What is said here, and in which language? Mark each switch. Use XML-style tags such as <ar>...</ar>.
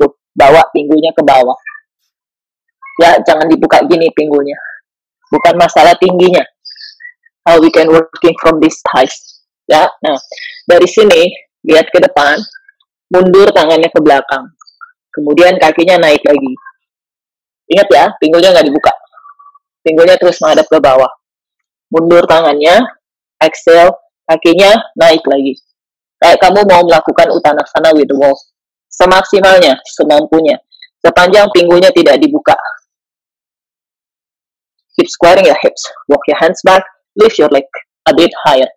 <id>So, bawa pinggulnya ke bawah. Ya, jangan dibuka gini pinggulnya. Bukan masalah tingginya.</id> <en>How we can working from this thighs.</en> <id>Ya, nah, dari sini, lihat ke depan, mundur tangannya ke belakang. Kemudian kakinya naik lagi. Ingat ya, pinggulnya nggak dibuka. Pinggulnya terus menghadap ke bawah. Mundur tangannya, exhale, kakinya naik lagi. Kayak kamu mau melakukan utanasana</id> <en>with the wall.</en> <id>Semaksimalnya, semampunya. Sepanjang pinggulnya tidak dibuka.</id> <en>Keep squaring your hips. Walk your hands back. Lift your leg a bit higher.</en>